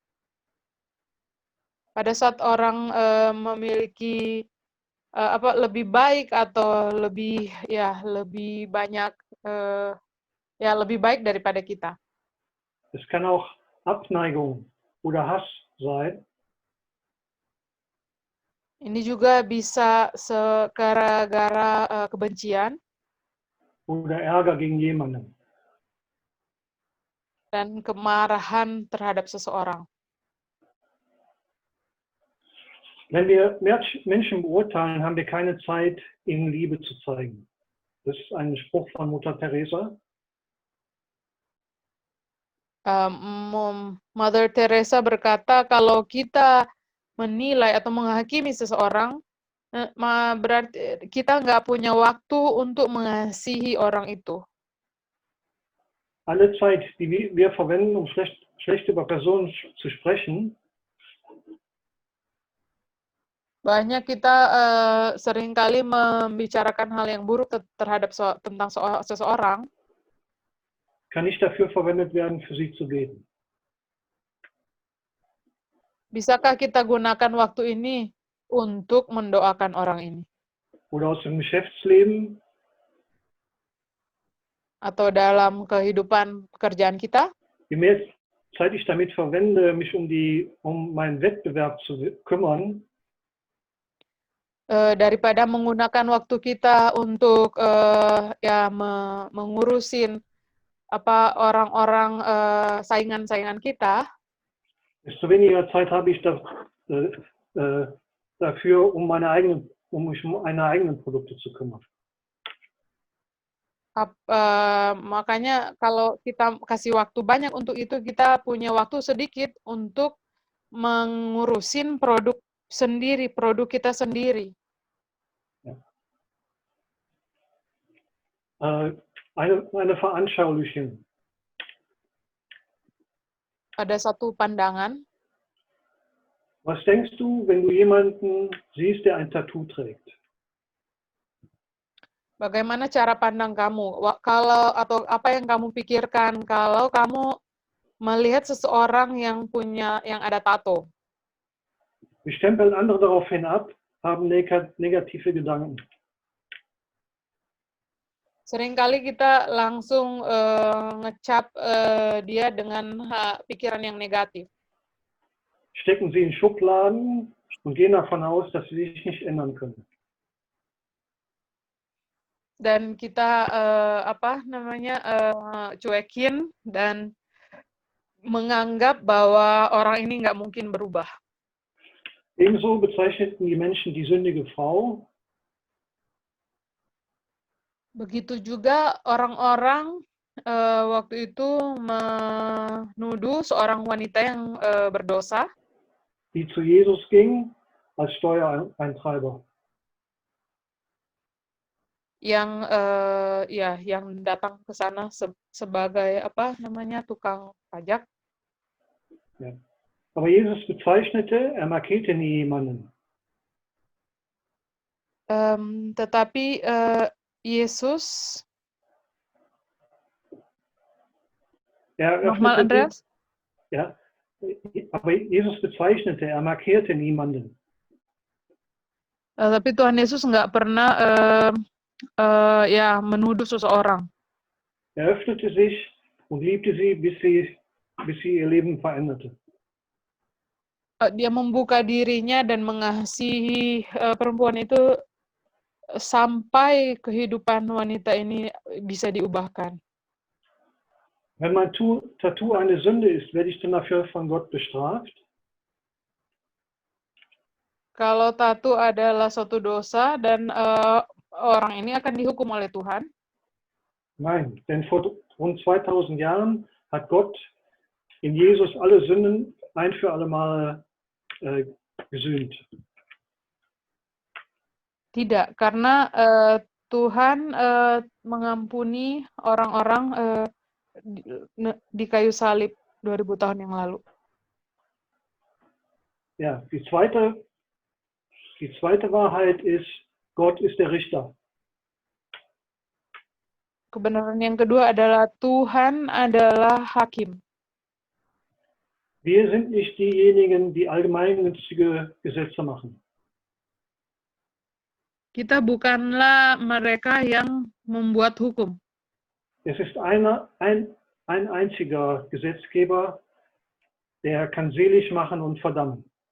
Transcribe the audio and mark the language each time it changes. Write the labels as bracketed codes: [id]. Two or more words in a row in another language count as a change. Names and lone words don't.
[id] Pada saat orang memiliki lebih baik atau lebih banyak lebih baik daripada kita. [de] Es kann auch Abneigung oder Hass sein. [id] Ini juga bisa gara-gara kebencian [de] oder Ärger gegen jemanden. [id] dan kemarahan terhadap seseorang. [de] Wenn wir Menschen beurteilen, haben wir keine Zeit, ihnen Liebe zu zeigen. Das ist ein Spruch von Mutter Teresa. [id] Mother Teresa berkata, kalau kita menilai atau menghakimi seseorang, berarti kita nggak punya waktu untuk mengasihi orang itu. [de] Alle Zeit, die wir verwenden, um schlecht über Personen zu sprechen, [id] banyak kita seringkali membicarakan hal yang buruk terhadap tentang seseorang, [de] kann nicht dafür verwendet werden, für sie zu beten. [id] Bisakah kita gunakan waktu ini untuk mendoakan orang ini? [de] Oder aus dem Geschäftsleben, [id] atau dalam kehidupan pekerjaan kita? [de] je mehr Zeit ich damit verwende, mich um meinen Wettbewerb zu kümmern, [id] daripada menggunakan waktu kita untuk mengurusin orang-orang saingan-saingan kita, [de] desto weniger Zeit habe ich dafür, um mich um meine eigenen Produkte zu kümmern. [id] Makanya kalau kita kasih waktu banyak untuk itu, kita punya waktu sedikit untuk mengurusin produk kita sendiri. [de] Eine Veranschaulichung. [id] Ada satu pandangan. [de] Was denkst du, wenn du jemanden siehst, der ein Tattoo trägt? [id] Bagaimana cara pandang kamu? Atau apa yang kamu pikirkan kalau kamu melihat seseorang yang ada tato? [de] Wir stempeln andere daraufhin ab, haben negative Gedanken. [id] Seringkali kita langsung ngecap dia dengan pikiran yang negatif. [de] Stecken sie in Schubladen und gehen davon aus, dass sie sich nicht ändern können. [id] dan kita cuekin dan menganggap bahwa orang ini nggak mungkin berubah. [de] Ebenso bezeichneten die Menschen die sündige Frau [id] Begitu juga orang-orang waktu itu menuduh seorang wanita yang berdosa [de] die zu Jesus ging als Steuereintreiber. [id] yang datang ke sana sebagai tukang pajak. [de] Ja. Aber Jesus bezeichnete, er markierte nie jemanden. [id] Tetapi Yesus, [de] Er nochmal öffnete Andreas? Ja, aber Jesus bezeichnete, er markierte niemanden. [id] Tapi Tuhan Yesus nggak pernah menuduh seseorang. [de] Er öffnete sich und liebte sie, bis sie ihr Leben veränderte. [id] Dia membuka dirinya dan mengasihi perempuan itu sampai kehidupan wanita ini bisa diubahkan. [de] Wenn mein Tattoo eine Sünde ist, werde ich dann dafür von Gott bestraft? [id] Kalau tattoo adalah suatu dosa dan orang ini akan dihukum oleh Tuhan? [de] Nein, denn vor rund 2000 Jahren hat Gott in Jesus alle Sünden ein für alle Mal gesühnt. [id] Tidak, karena Tuhan mengampuni orang-orang di kayu salib 2000 tahun yang lalu. [de] Ja, die zweite Wahrheit ist, Gott ist der Richter. [id] Kebenaran yang kedua adalah Tuhan adalah hakim. [de] Wir sind nicht diejenigen, die allgemeingültige Gesetze machen. [id] Kita bukanlah mereka yang membuat hukum. [de] Es ist ein einziger Gesetzgeber, der kann selig machen und verdammen.